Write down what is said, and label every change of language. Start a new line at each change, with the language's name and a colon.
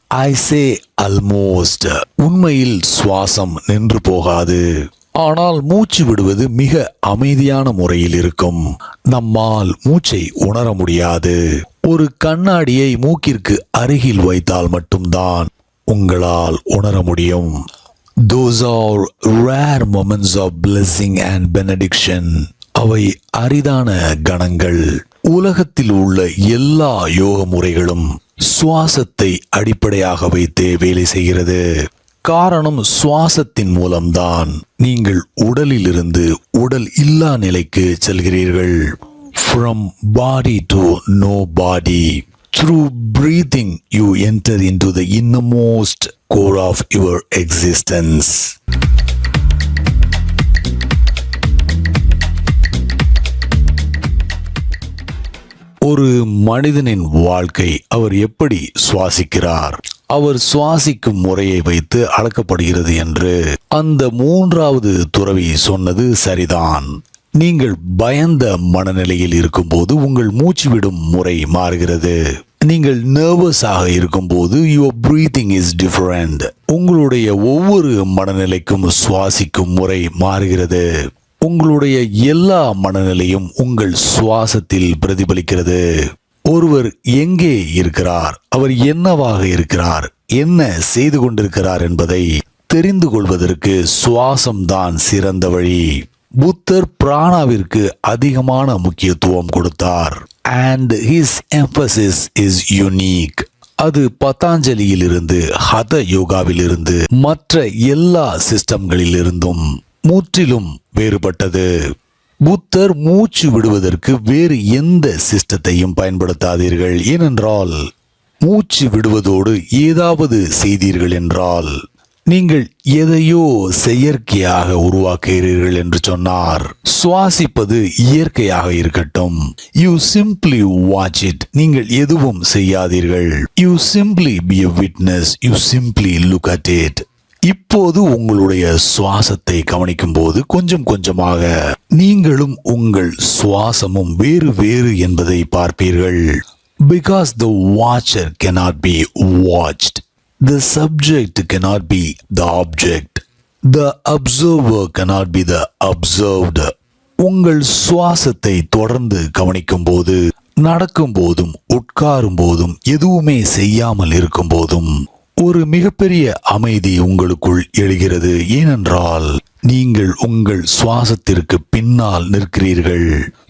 English: I say almost.
Tamil: உண்மையில் சுவாசம் நின்று போகாது. ஆனால் மூச்சு விடுவது மிக அமைதியான முறையில் இருக்கும். நம்மால் மூச்சை உணர முடியாது. ஒரு கண்ணாடியை மூக்கிற்கு அருகில் வைத்தால் மட்டும்தான் உங்களால் உணர முடியும்.
English: Those are rare moments of blessing and benediction.
Tamil: அவை அரிதான கணங்கள். உலகத்தில் உள்ள எல்லா யோக முறைகளும் சுவாசத்தை அடிப்படையாக வைத்தே வேலை செய்கிறது. காரணம், சுவாசத்தின் மூலம்தான் நீங்கள் உடலிலிருந்து உடல் இல்லா நிலைக்கு செல்கிறீர்கள்.
English: From body to no body. Through breathing you enter into the innermost core of your existence.
Tamil: ஒரு மனிதனின் வாழ்க்கை அவர் எப்படி சுவாசிக்கிறார், அவர் சுவாசிக்கும் முறையை வைத்து அளக்கப்படுகிறது என்று அந்த மூன்றாவது துறவி சொன்னது சரிதான். நீங்கள் பயந்த மனநிலையில் இருக்கும்போது உங்கள் மூச்சு விடும் முறை மாறுகிறது. நீங்கள் நர்வஸாக இருக்கும்போது
English: Your breathing is different.
Tamil: உங்களுடைய ஒவ்வொரு மனநிலைக்கும் சுவாசிக்கும் முறை மாறுகிறது. உங்களுடைய எல்லா மனநிலையும் உங்கள் சுவாசத்தில் பிரதிபலிக்கிறது. ஒருவர் எங்கே இருக்கிறார், அவர் என்னவாக இருக்கிறார், என்ன செய்து கொண்டிருக்கிறார் என்பதை தெரிந்து கொள்வதற்கு சுவாசம்தான் சிறந்த வழி. புத்தர் பிராணாவிற்கு அதிகமான முக்கியத்துவம் கொடுத்தார்.
English: And his emphasis is unique.
Tamil: அது பதாஞ்சலியிலிருந்து, ஹத யோகாவிலிருந்து, மற்ற எல்லா சிஸ்டம்களில் இருந்தும் முற்றிலும் வேறுபட்டது. புத்தர் மூச்சு விடுவதற்கு வேறு எந்த சிஸ்டத்தையும் பயன்படுத்தாதீர்கள். ஏனென்றால் மூச்சு விடுவதோடு ஏதாவது செய்தீர்கள் என்றால் நீங்கள் எதையோ செயற்கையாக உருவாக்குகிறீர்கள் என்று சொன்னார். சுவாசிப்பது இயற்கையாக இருக்கட்டும்.
English: You simply watch it.
Tamil: நீங்கள் எதுவும் செய்யாதீர்கள்.
English: You simply be a witness. You simply look at it.
Tamil: இப்போது உங்களுடைய சுவாசத்தை கவனிக்கும் போது கொஞ்சம் கொஞ்சமாக நீங்களும் உங்கள் சுவாசமும் வேறு வேறு என்பதை பார்ப்பீர்கள்.
English: Because the watcher cannot be watched. The subject cannot be the object. The observer cannot be the observed.
Tamil: உங்கள் சுவாசத்தை தொடர்ந்து கவனிக்கும் போது, நடக்கும் போதும், உட்காரும் போதும், எதுவுமே செய்யாமல் இருக்கும் போதும் ஒரு மிகப்பெரிய அமைதி உங்களுக்குள் எழுகிறது. ஏனென்றால் நீங்கள் உங்கள் சுவாசத்திற்கு பின்னால் நிற்கிறீர்கள்.